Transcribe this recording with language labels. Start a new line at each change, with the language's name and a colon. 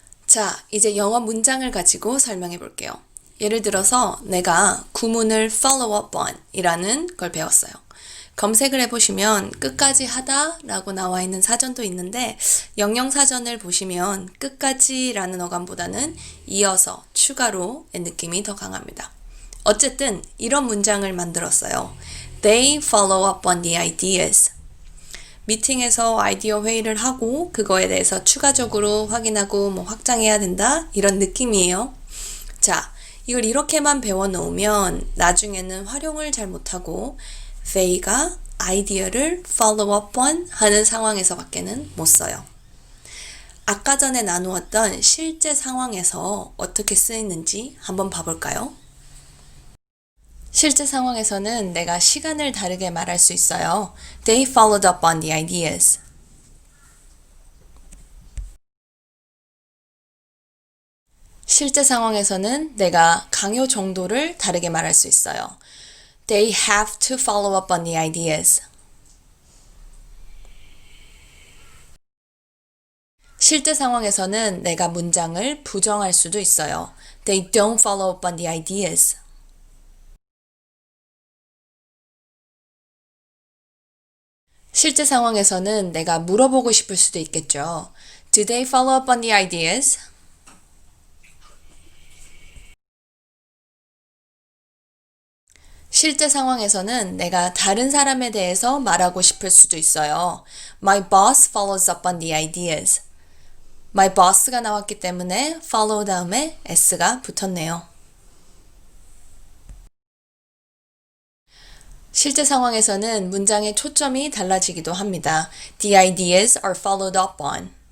Korean: 자, 이제 영어 문장을 가지고 설명해 볼게요. 예를 들어서 내가 구문을
English: follow up on
Korean: 이라는 걸 배웠어요. 검색을 해보시면 끝까지 하다 라고 나와 있는 사전도 있는데 영영사전을 보시면 끝까지 라는 어감보다는 이어서 추가로의 느낌이 더 강합니다. 어쨌든 이런 문장을 만들었어요.
English: They follow up on the ideas.
Korean: 미팅에서 아이디어 회의를 하고 그거에 대해서 추가적으로 확인하고 확장해야 된다 이런 느낌이에요. 자, 이걸 이렇게만 배워놓으면 나중에는 활용을 잘 못하고 they가 아이디어를 follow up on 하는 상황에서 밖에는 못 써요. 아까 전에 나누었던 실제 상황에서 어떻게 쓰이는지 한번 봐볼까요? 실제 상황에서는 내가 시간을 다르게 말할 수 있어요.
English: They followed up on the ideas.
Korean: 실제 상황에서는 내가 강요 정도를 다르게 말할 수 있어요.
English: They have to follow up on the ideas.
Korean: 실제 상황에서는 내가 문장을 부정할 수도 있어요.
English: They don't follow up on the ideas.
Korean: 실제 상황에서는 내가 물어보고 싶을 수도 있겠죠.
English: Do they follow up on the ideas?
Korean: 실제 상황에서는 내가 다른 사람에 대해서 말하고 싶을 수도 있어요.
English: My boss follows up on the ideas.
Korean: My boss가 나왔기 때문에 follow 다음에 s가 붙었네요. 실제 상황에서는 문장의 초점이 달라지기도 합니다.
English: The ideas are followed up on.